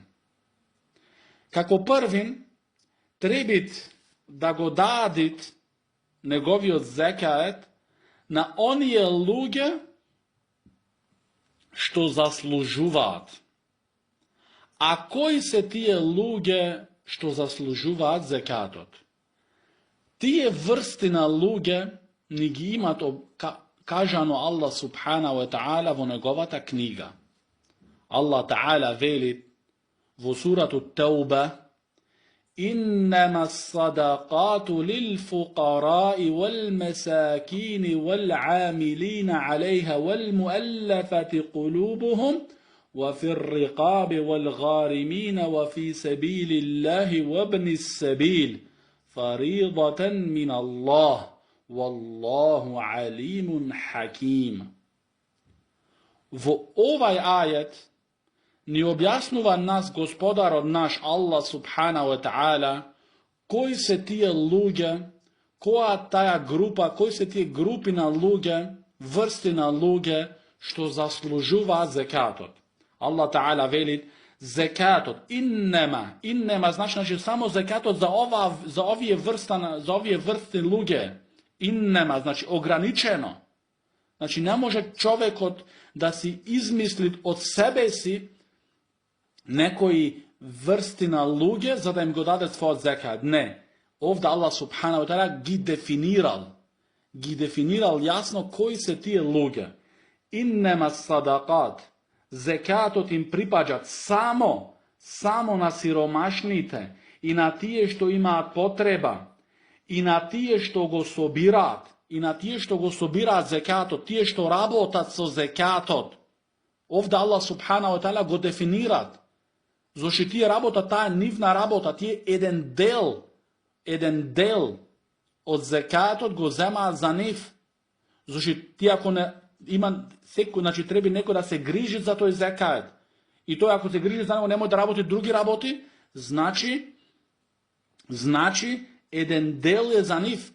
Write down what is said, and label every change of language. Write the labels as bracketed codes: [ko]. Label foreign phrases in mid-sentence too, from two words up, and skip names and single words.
[mk] Како првин, требит да го дадит неговиот зекаат на оние луѓе што заслужуваат. А кои се тие луѓе што заслужуваат зекатот? Тие врсти на луѓе ни ги имат кажано Аллах [ar] سبحانه وتعالى [mk] во неговата книга. Аллах таала вели во сурату Тауба: [ar] إنما الصدقات للفقراء والمساكين والعاملين عليها والمؤلفة قلوبهم وفي الرقاب والغارمين وفي سبيل الله وابن السبيل فريضة من الله والله عليم حكيم. [mk] Во овај ајет ни објаснува нас Господарот наш Аллах [ar] سبحانه وتعالى [mk] кои се тие луѓе, која таа група, кои се тие групи на луѓе, врсти на луѓе што заслужуваат зекатот. Аллах таала вели зекатот иннема значи само зекатот за овие врсти луѓе. Иннема значи ограничено. Значи не може човекот да си измисли од себе си некои врсти на луѓе за да им го даде својот зекат. Не. Овде Аллах [ar] سبحانه وتعالى [mk] ги дефинирал јасно кои се тие луѓе. [ar] إنما الصدقات. [mk] Зекатот им припаѓа само на сиромашните и на тие што имаат потреба и на тие што го собираат, зекатот, тие што работат со зекатот. Овде Аллах [ar] سبحانه وتعالى [mk] го дефинират. Зошто тие работат, таа нивна работа, тие еден дел од зекатот го земаат за нив. Зошто тие ако не има секој, значи треба некој да се грижи за тој зекат. И тој ако се грижи за него немој да работи други работи, значи еден дел е за нив.